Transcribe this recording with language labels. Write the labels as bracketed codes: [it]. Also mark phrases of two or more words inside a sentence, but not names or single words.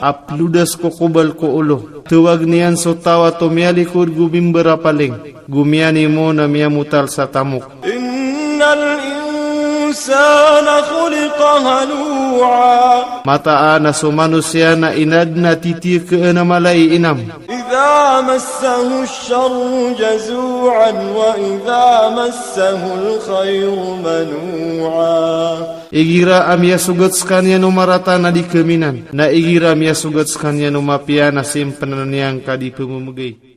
[mrw] apludas ko kubal ko ulo tuwag niyan so tawa to mialikod gubimbara paling gumiani mo na miamutal sa tamuk [ar] إن الإنسان خلق هلوعا [mrw] mataan na so manusia na inad na titir ke malay inam [ar] إذا مسه الشر جزوعا وإذا مسه الخير منوعا [mrw] igira amya sugat skanya no marata na di keminan na igira amya sugat skanya no mapia na simpenan yang kadi pemumugay